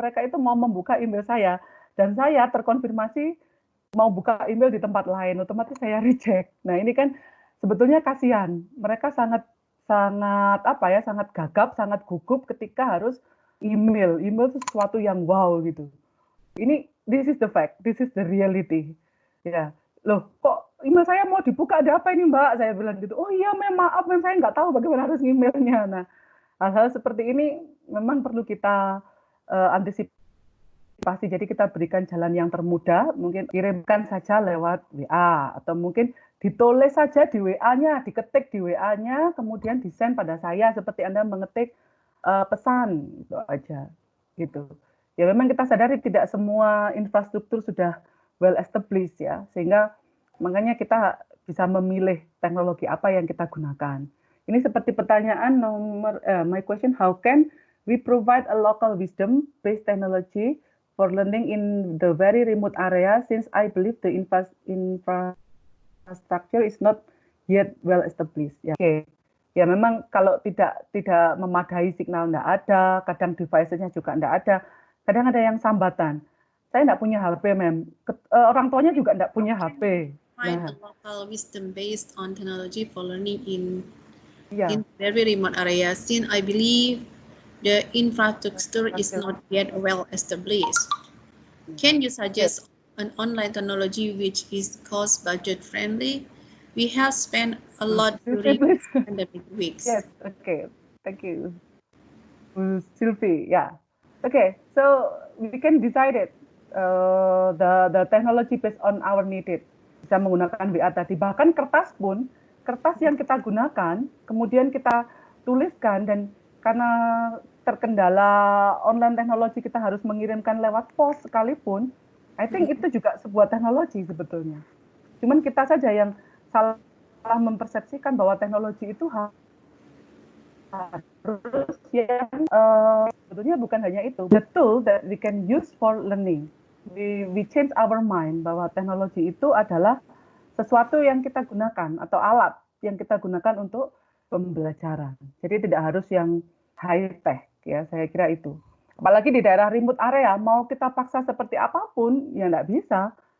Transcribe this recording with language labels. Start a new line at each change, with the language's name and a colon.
Indonesian: Mereka itu mau membuka email saya dan saya terkonfirmasi mau buka email di tempat lain, otomatis saya reject. Nah, ini kan sebetulnya kasihan. Mereka sangat sangat gagap, sangat gugup ketika harus email. Email itu sesuatu yang wow gitu.
English: This is the fact, this is the reality.
Indonesian: Ya, loh kok email saya mau dibuka, ada apa ini Mbak? Saya bilang gitu. Oh iya, maaf, saya nggak tahu bagaimana harus emailnya. Nah, hal-hal seperti ini memang perlu kita antisipasi. Jadi kita berikan jalan yang termudah, mungkin kirimkan saja lewat WA, atau mungkin ditulis saja di WA-nya, diketik di WA-nya, kemudian di-send pada saya, seperti Anda mengetik pesan, itu aja. Gitu. Ya memang kita sadari tidak semua infrastruktur sudah
English: well established
Indonesian: ya, sehingga makanya kita bisa memilih teknologi apa yang kita gunakan. Ini seperti pertanyaan nomor,
English: my question, how can we provide a local wisdom-based technology for learning in the very remote area, since I believe the infrastructure is not yet well established.
Indonesian: Ya, oke. Ya memang kalau tidak memadai, signal nggak ada, kadang device-nya juga nggak ada, kadang ada yang sambatan. Saya nggak punya HP, orang tuanya juga nggak punya HP.
English: Find a local wisdom based on technology for learning in Yeah. very remote areas, since I believe the infrastructure is not yet well established. Can you suggest an online technology which is cost budget friendly? We have spent a lot during pandemic weeks. Yes, okay, thank you. Sylvie, yeah. Okay, so we can decide it. The technology based on our needed.
Indonesian: Bisa menggunakan WA tadi. Bahkan kertas pun, kertas yang kita gunakan, kemudian kita tuliskan, dan karena terkendala online teknologi kita harus mengirimkan lewat pos sekalipun,
English: I think
Indonesian: itu juga sebuah teknologi sebetulnya. Cuman kita saja yang salah mempersepsikan bahwa teknologi itu harus yang sebetulnya bukan hanya itu.
English: The tool that we can use for learning. We change our mind
Indonesian: bahwa teknologi itu adalah sesuatu yang kita gunakan atau alat yang kita gunakan untuk pembelajaran. Jadi tidak harus yang high tech ya, saya kira itu. Apalagi di daerah remote area, mau kita paksa seperti apapun ya nggak bisa.